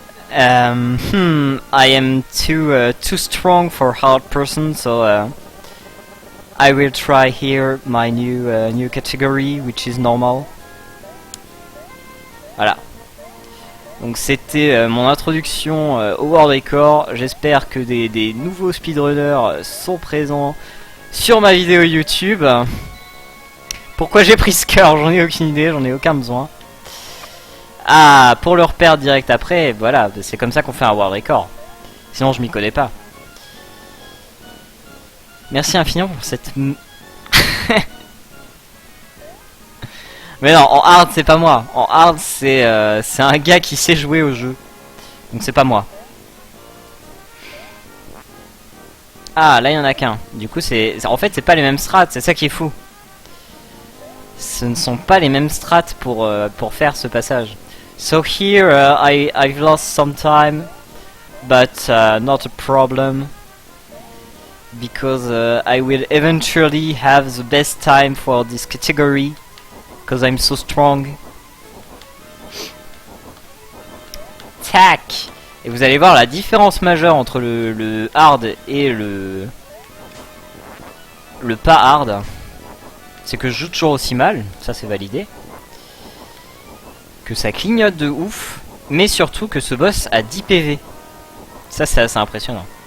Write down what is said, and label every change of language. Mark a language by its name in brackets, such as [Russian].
[English] I am too strong for hard person, so I will try here my new category, which is normal. [French] Voilà. Donc c'était mon introduction au World Record. J'espère que des nouveaux speedrunners sont présents sur ma vidéo YouTube. Pourquoi j'ai pris ce cœur? J'en ai aucune idée, j'en ai aucun besoin. Ah, pour le repère direct après, voilà, c'est comme ça qu'on fait un World Record. Sinon je m'y connais pas. Merci infiniment pour cette... Mais non, en hard c'est pas moi. En hard c'est un gars qui sait jouer au jeu. Donc c'est pas moi. Ah, là il y en a qu'un. Du coup en fait c'est pas les mêmes strats, c'est ça qui est fou. Ce ne sont pas les mêmes strats pour faire ce passage. [English] So here I've lost some time, but not a problem, because I will eventually have the best time for this category, because I'm so strong. Tac. [French] Et vous allez voir la différence majeure entre le hard et le pas hard. C'est que je joue toujours aussi mal, ça c'est validé. Que ça clignote de ouf, mais surtout que ce boss a 10 PV. Ça c'est assez impressionnant.